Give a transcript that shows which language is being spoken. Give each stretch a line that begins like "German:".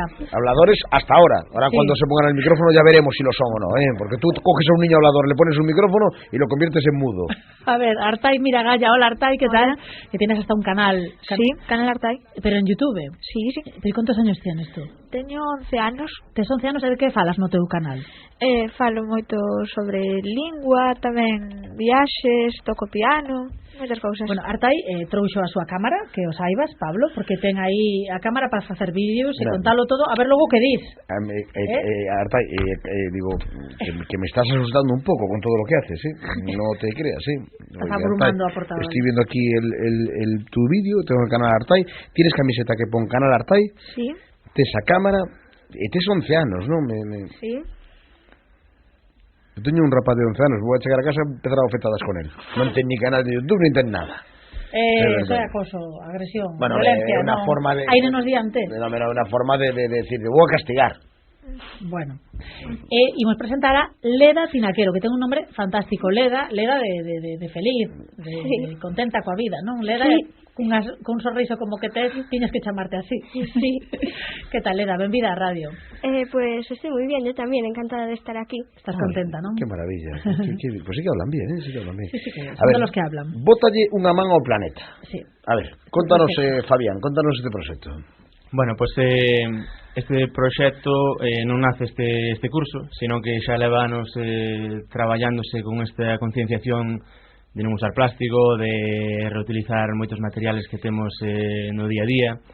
Spanish: Habladores hasta ahora. Ahora cuando se pongan el micrófono ya veremos si lo son o no, porque tú coges a un niño hablador, le pones un micrófono y lo conviertes en mudo. A ver, Artay Miragaya. Hola, Artay, ¿qué tal? Que tienes hasta un canal. Sí, canal Artay. Pero en YouTube. Sí. ¿Y cuántos años tienes tú?
Galician: Teño 11 anos. Tes 11 anos, de que falas no teu canal? Falo moito sobre lingua, tamén viaxes, toco piano, moitas cousas. Bueno, Artay trouxo a súa cámara, que os saibas, Pablo, porque ten aí a cámara para facer vídeos e contalo todo, a ver logo que dis.
Spanish: Artay, digo, que me estás asustando
Galician: un pouco
Spanish: con todo lo que haces, no te creas, Estás abrumando a Portavales. Estoy viendo aquí tu vídeo, tengo el canal Artay, tienes camiseta que pon canal Artay, sí.
Galician: Tes a cámara, tes 11 anos, non? Sí. Eu teño un rapaz de 11 anos, vou a chegar a casa e empezar a bofetadas con él. Non ten ni canal de YouTube, nin ten nada. Eso é acoso, agresión, violencia,
Spanish: una forma de...
Galician: Aí non nos di antes.
Spanish: Una forma de decir,
Galician: te vou a castigar. Bueno, imos presentar a Leda Tinaquero, que ten un nombre fantástico. Leda de feliz, de contenta coa vida, non? Leda, cun sorriso como que tiñas que chamarte así. Sí. Que tal, Leda? Benvida á radio.
Spanish: Pues estoy muy bien, yo también, encantada de estar aquí.
Galician: Estás contenta, non?
Spanish: Qué maravilla. Pues sí que hablan bien, Sí, que son de los que hablan.
Galician: Bótalle unha man ao planeta. Sí. A ver, contanos, Fabián, contanos este proxecto. Bueno, pues este proxecto non nace este curso, sino que xa leva anos traballándose con esta concienciación de non usar plástico, de reutilizar moitos materiales que temos no día a día.